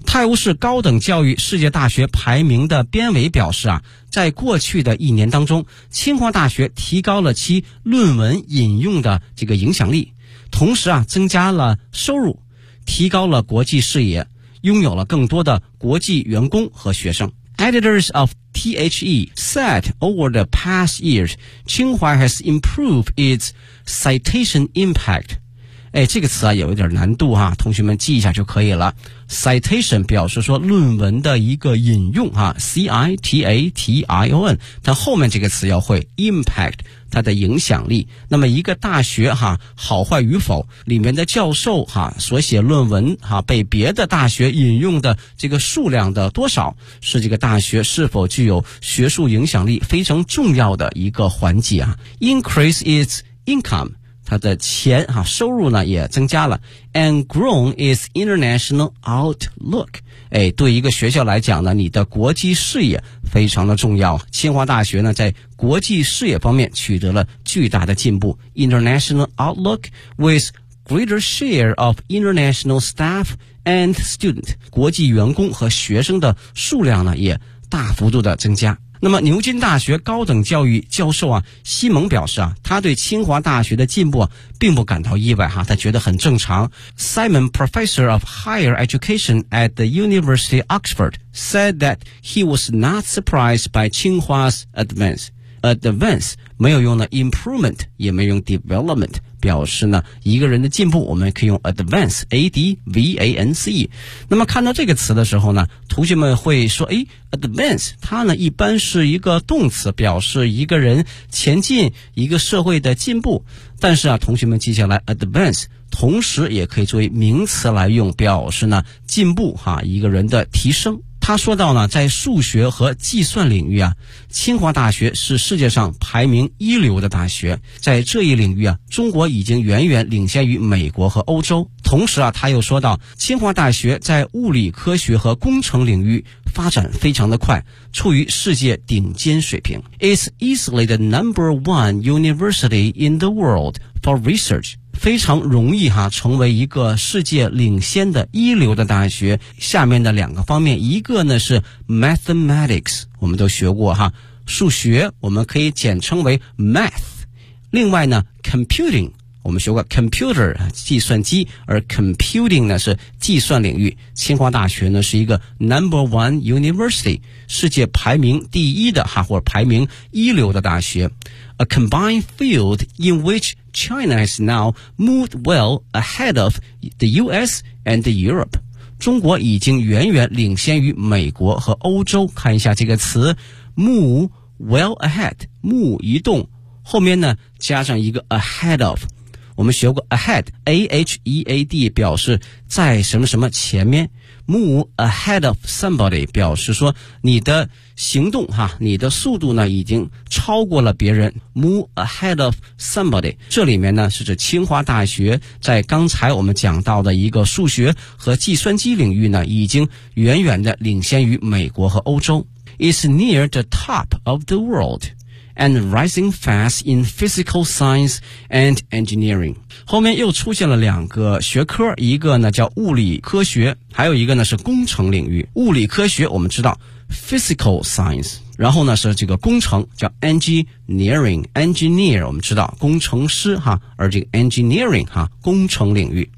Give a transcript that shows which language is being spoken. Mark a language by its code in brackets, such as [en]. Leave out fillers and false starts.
[zh] 泰晤士高等教育世界大学排名的编委表示啊，在过去的一年当中，清华大学提高了其论文引用的这个影响力，同时啊增加了收入，提高了国际视野，拥有了更多的国际员工和学生。 [en] Editors of THE said over the past years, Tsinghua has improved its citation impact. [zh] 哎，这个词啊有一点难度啊，同学们记一下就可以了。 Citation 表示说论文的一个引用啊 ,citation, 它后面这个词要会 impact, 它的影响力。那么一个大学啊好坏与否，里面的教授啊所写论文啊被别的大学引用的这个数量的多少，是这个大学是否具有学术影响力非常重要的一个环节啊。 [en] Increase its income, [zh] 他的钱啊收入呢也增加了。 [en] And grown is international outlook. [zh] 哎，对一个学校来讲呢，你的国际视野非常的重要。清华大学呢在国际视野方面取得了巨大的进步。 [en] International outlook with greater share of international staff and student. [zh] 国际员工和学生的数量呢也大幅度的增加。那么牛津大学高等教育教授啊西蒙表示啊，他对清华大学的进步、啊、并不感到意外哈、啊、他觉得很正常。 [en] Simon, professor of higher education at the University of Oxford, said that he was not surprised by 清华's advance. [zh] Advance, 没有用的 improvement, 也没有用 development, 表示呢一个人的进步我们可以用 advance, A-D-V-A-N-C。那么看到这个词的时候呢，同学们会说诶Advance, 它呢一般是一个动词，表示一个人前进，一个社会的进步。但是啊，同学们记下来 ，advance 同时也可以作为名词来用，表示呢进步哈、啊，一个人的提升。他说到呢，在数学和计算领域啊，清华大学是世界上排名一流的大学，在这一领域啊，中国已经远远领先于美国和欧洲。同时啊，他又说到，清华大学在物理科学和工程领域发展非常的快，处于世界顶尖水平。 [en] It's easily the number one university in the world for research. [zh] 非常容易哈，成为一个世界领先的一流的大学。下面的两个方面，一个呢是 mathematics, 我们都学过哈，数学我们可以简称为 math。另外呢 computing,我们学过 computer 计算机，而 computing 呢是计算领域。清华大学呢是一个 [en] number one university, [zh] 世界排名第一的哈，或者排名一流的大学。 [en] A combined field in which China has now moved well ahead of the US and Europe. [zh] 中国已经远远领先于美国和欧洲。看一下这个词 move well ahead, move 移动，后面呢加上一个 ahead of,我们学过 ahead, A-H-E-A-D 表示在什么什么前面。 [en] Move ahead of somebody [zh] 表示说你的行动哈，你的速度呢已经超过了别人。 [en] Move ahead of somebody, [zh] 这里面呢是指清华大学在刚才我们讲到的一个数学和计算机领域呢已经远远的领先于美国和欧洲。 [en] It's near the top of the world. And rising fast in physical science and engineering. [zh] 后面又出现了两个学科，一个呢叫物理科学，还有一个呢是工程领域。物理科学我们知道 physical science, 然后呢是这个工程叫 engineering, engineer 我们知道工程师哈，而这个 engineering 哈工程领域。